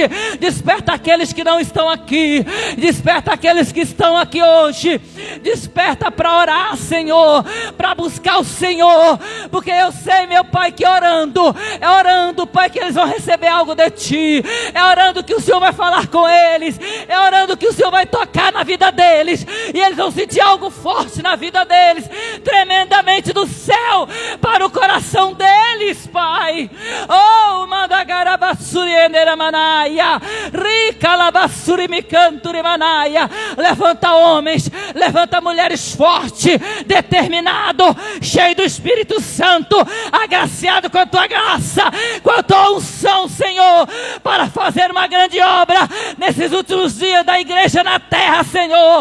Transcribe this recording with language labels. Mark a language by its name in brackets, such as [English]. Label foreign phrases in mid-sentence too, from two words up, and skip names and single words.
[Portuguese] Desperta aqueles que não estão aqui, desperta aqueles que estão aqui hoje, desperta para orar, Senhor, para buscar o Senhor, porque eu sei, meu Pai, que orando, Pai, que eles vão receber algo de ti, é orando que o Senhor vai falar com eles, é orando que o Senhor vai tocar na vida deles, e eles vão sentir algo forte na vida deles, tremendamente do céu para o coração deles, Pai. Oh, mandagarabassuri enderamanaia, rica labassuri micanturi manaia. Levanta homens, levanta mulheres fortes, determinado, cheio do Espírito Santo, agraciado com a tua graça, com a tua unção, Senhor, para fazer uma grande obra nesses últimos dias da igreja na terra, Senhor.